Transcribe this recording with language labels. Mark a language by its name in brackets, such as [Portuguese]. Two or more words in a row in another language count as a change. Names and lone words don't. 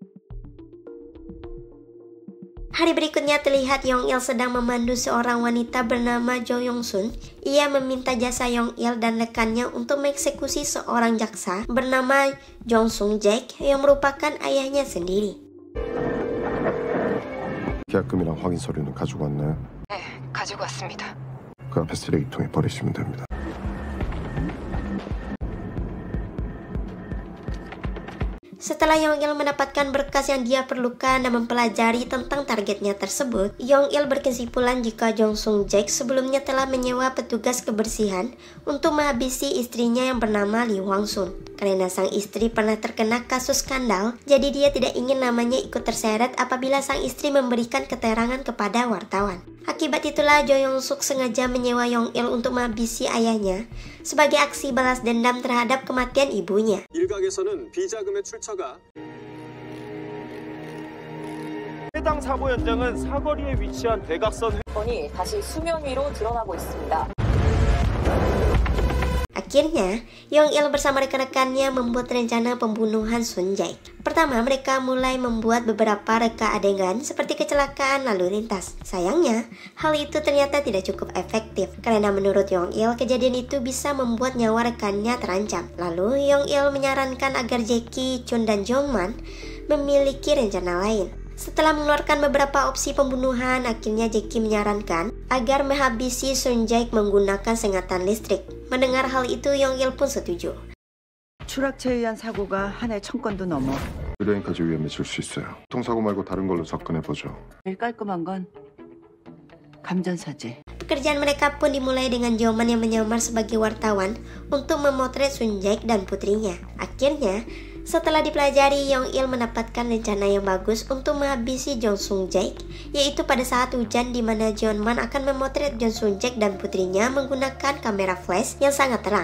[Indonesian] Hari berikutnya terlihat Yong Il sedang memandu seorang wanita bernama Jo Yong Sun. Ia meminta jasa Yong Il dan rekannya untuk mengeksekusi seorang jaksa bernama Jong Sung Jaek yang merupakan ayahnya sendiri. [Korean] 계약금이랑 확인 서류는 가지고 왔나요? 네, 가지고 왔습니다. 그 앞에 쓰레기통에 버리시면 됩니다. [Indonesian] Setelah Yong Il mendapatkan berkas yang dia perlukan dan mempelajari tentang targetnya tersebut, Yong Il berkesimpulan jika Jong Sung Jaek sebelumnya telah menyewa petugas kebersihan untuk menghabisi istrinya yang bernama Lee Hwang Sun. Karena sang istri pernah terkena kasus skandal, jadi dia tidak ingin namanya ikut terseret apabila sang istri memberikan keterangan kepada wartawan. Akibat itulah Jo Yong Suk sengaja menyewa Yong Il untuk menghabisi ayahnya sebagai aksi balas dendam terhadap kematian ibunya. [Korean] 일각에서는 비자금의 출처가 해당 사고 현장은 사거리에 위치한 대각선 건이 다시 수면 위로 드러나고 있습니다. [Indonesian] Akhirnya, Yong-il bersama rekan-rekannya membuat rencana pembunuhan Sun Jae. Pertama, mereka mulai membuat beberapa reka adegan seperti kecelakaan lalu lintas. Sayangnya, hal itu ternyata tidak cukup efektif karena menurut Yong-il, kejadian itu bisa membuat nyawa rekannya terancam. Lalu, Yong-il menyarankan agar Jaeki, Chun, dan Jongman memiliki rencana lain. Setelah mengeluarkan beberapa opsi pembunuhan, akhirnya Jaeki menyarankan agar menghabisi Sun Jae menggunakan sengatan listrik. Mendengar hal itu, Yong-il pun setuju. [Korean] 추락체에 의한 사고가 한 해 1000건도 넘어. 의뢰인까지 위험해질 수 있어요. 통사고 말고 다른 걸로 접근해보죠. 제일 깔끔한 건 감전사지. [Indonesian] Pekerjaan mereka pun dimulai dengan Jongman yang menyamar sebagai wartawan untuk memotret Sun Jae dan putrinya. Akhirnya, setelah dipelajari, Yong-il mendapatkan rencana yang bagus untuk menghabisi Jong Sung Jae, yaitu pada saat hujan di mana Jongman akan memotret Jong Sung Jae dan putrinya menggunakan kamera flash yang sangat terang.